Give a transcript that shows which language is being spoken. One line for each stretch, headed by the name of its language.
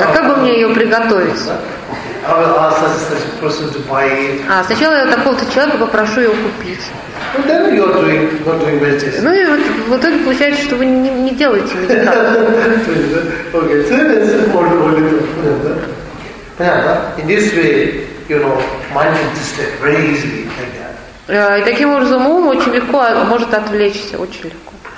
Russian: А как бы мне ее приготовить? Сначала я такого-то человека попрошу ее купить. Ну и вот в итоге получается, что вы не делаете медитацию.
English: Yeah, in this way, mind can distract very easily like that.
Russian: И таким образом ум очень легко может отвлечься, очень легко.